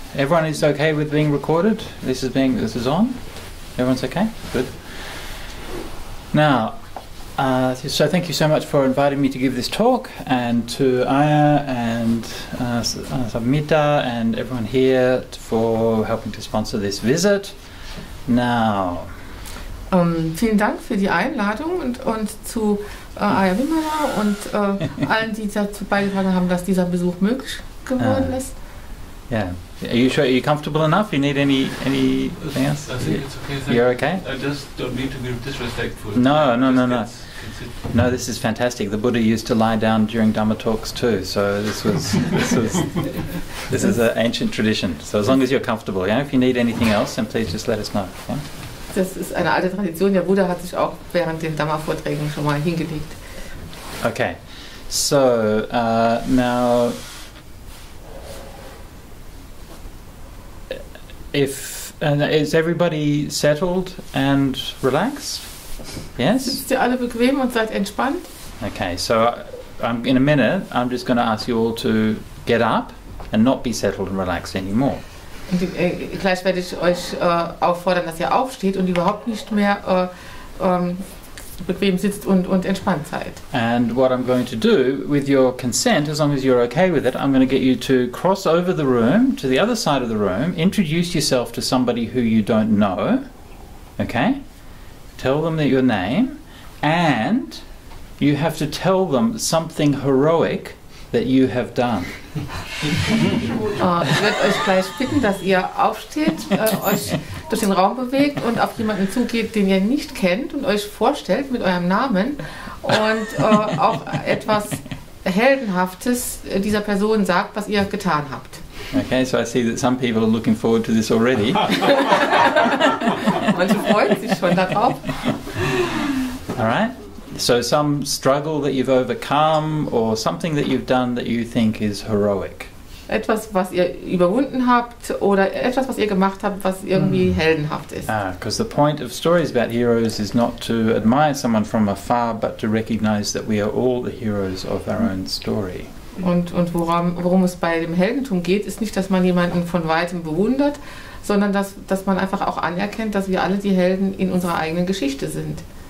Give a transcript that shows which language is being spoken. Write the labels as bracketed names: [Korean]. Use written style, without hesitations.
[English] Everyone is okay with being recorded? This is on? Everyone's okay? Good. Now, so thank you so much for inviting me to give this talk, and to Aya and Samita and everyone here for helping to sponsor this visit. Now, [German] vielen Dank für die Einladung und zu Aya Wimmerer und allen, die dazu beigetragen haben, dass dieser Besuch möglich geworden ist. [English] Yeah. Are you sure? Are you comfortable enough? You need anything else? I think it's okay. You're okay? I just don't need to be disrespectful. No. No, this is fantastic. The Buddha used to lie down during Dhamma talks too, so this is an ancient tradition. So as long as you're comfortable, yeah. If you need anything else, then please just let us know. Yeah? [German] Das ist eine alte Tradition. Der Buddha hat sich auch während den Dhamma-Vorträgen schon mal hingelegt. [English] Okay, so now, is everybody settled and relaxed? Yes? [German] Sitzt ihr alle bequem und seid entspannt? [English] Okay, so in a minute I'm just going to ask you all to get up and not be settled and relaxed anymore. [German] Und gleich werde ich euch auffordern, dass ihr aufsteht und überhaupt nicht mehr bequem sitzt und entspannt seid. [English] And what I'm going to do, with your consent, as long as you're okay with it, I'm going to get you to cross over the room to the other side of the room, introduce yourself to somebody who you don't know, okay? Tell them your name, and you have to tell them something heroic that you have done. [German] Ich werde euch gleich bitten, dass ihr aufsteht, euch durch den Raum bewegt und auf jemanden zugeht, den ihr nicht kennt, und euch vorstellt mit eurem Namen und auch etwas Heldenhaftes dieser Person sagt, was ihr getan habt. [English] Okay, so I see that some people are looking forward to this already. [German] Manche freuen sich schon darauf. [English] All right. So some struggle that you've overcome, or something that you've done that you think is heroic. [German] Etwas, was ihr überwunden habt, oder etwas, was ihr gemacht habt, was irgendwie heldenhaft ist. [English] Because the point of stories about heroes is not to admire someone from afar, but to recognize that we are all the heroes of our own story. [German] Und worum es bei dem Heldentum geht, ist nicht, dass man jemanden von Weitem bewundert, sondern dass man einfach auch anerkennt, dass wir alle die Helden in unserer eigenen Geschichte sind.